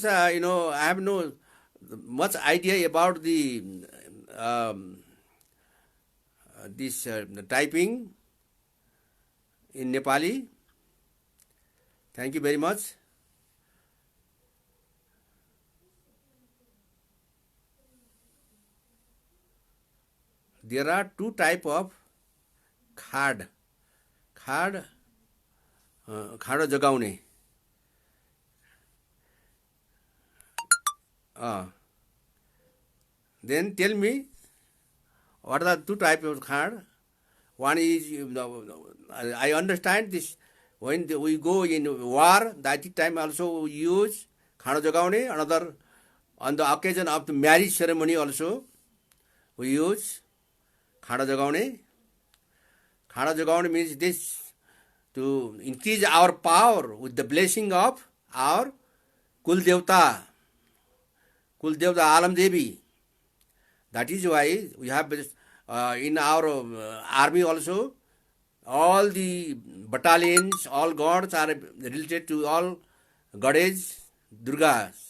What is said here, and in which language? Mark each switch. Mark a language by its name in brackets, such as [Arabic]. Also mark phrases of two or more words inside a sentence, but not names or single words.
[English] I have no much idea about the this typing in Nepali. Thank you very much. There are two type of khad. [Nepali] खाद, खाडो जगाउने. [English] Then tell me, what are the two types of khad? One is, I understand this, when we go in war, that time also we use [Nepali] खाडो जगाउने. [English] Another, on the occasion of the marriage ceremony also, we use [Nepali] खडा जगाउने. खडा जगाउने [English] means this, to increase our power with the blessing of our Kul Devta Alam Devi. That is why we have in our army also, all the battalions, all gods are related to all goddess Durgas.